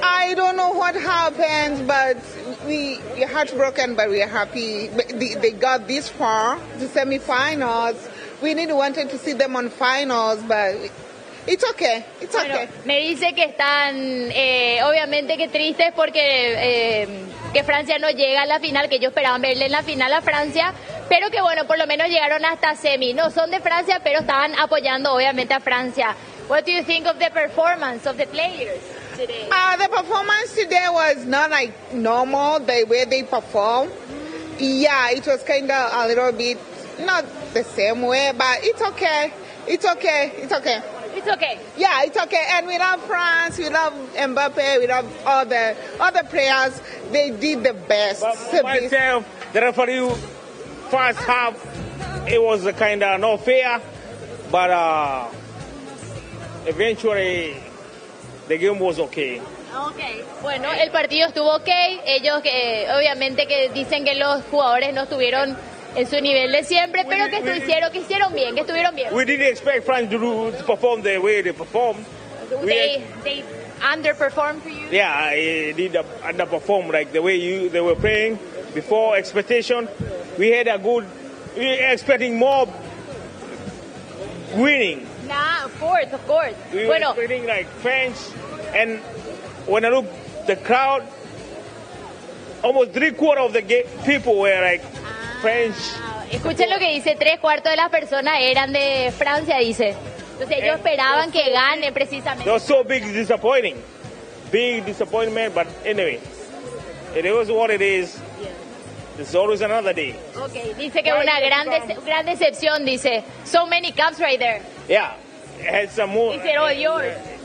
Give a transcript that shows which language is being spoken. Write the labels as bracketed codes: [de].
[en] I don't know what happened, but we're heartbroken, but we're happy. They got this far, the semifinals. We need wanted to see them on finals, but it's okay. It's [es] bueno, [en] okay. [es] Me dice que están, obviamente que tristes porque que Francia no llega a la final, que ellos esperaban verle en la final a Francia, pero que bueno, por lo menos llegaron hasta semi. No son de Francia, pero estaban apoyando obviamente a Francia. [en] What do you think of the performance of the players today? The performance today was not like normal, the way they perform. Mm. Yeah, it was kind of a little bit, not the same way, but it's okay. It's okay. Yeah, it's okay. And we love France, we love Mbappe, we love all the players. They did the best. But myself, the referee, first half, it was kind of not fair, but... eventually, the game was okay. [es] Okay. Bueno, el partido estuvo okay. Ellos, obviamente, que dicen que los jugadores no estuvieron en su nivel de siempre, pero que hicieron, que hicieron bien, que estuvieron bien. [en] We didn't expect France to perform the way they performed. They underperformed for you. Yeah, they did underperform like the way they were playing before expectation. We had a good, we were expecting more winning. Of course. We were feeling like French, and when I look the crowd, almost three quarter of the people were like French. [es] Escuchen lo que dice, tres cuartos de las personas eran de Francia, dice. Entonces ellos esperaban que gane precisamente. [en] It was so big disappointing. Big disappointment, but anyway, it is what it is. It's always another day. [es] Okay, dice que una gran decepción, dice. [en] So many cups right there. Yeah. Had some more. Is it all yours?